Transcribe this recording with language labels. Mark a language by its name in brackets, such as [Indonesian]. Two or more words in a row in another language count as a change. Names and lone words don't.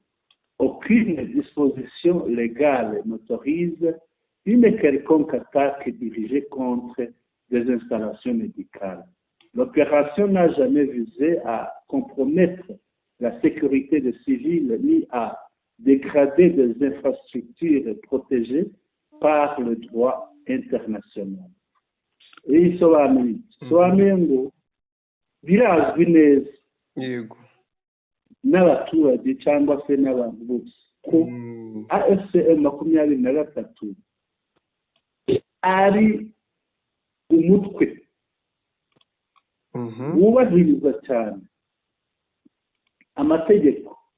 [French] Aucune disposition légale n'autorise une quelconque attaque dirigée contre des installations médicales. L'opération n'a jamais visé à compromettre la sécurité des civils ni à dégrader des infrastructures protégées par le droit international. [Kinyarwanda] Isobanuye ngo birazwi neza n'abaturage cyangwa se n'abantu bose ko AFCM 23 ari umutwe wubahiriza cyane amategeko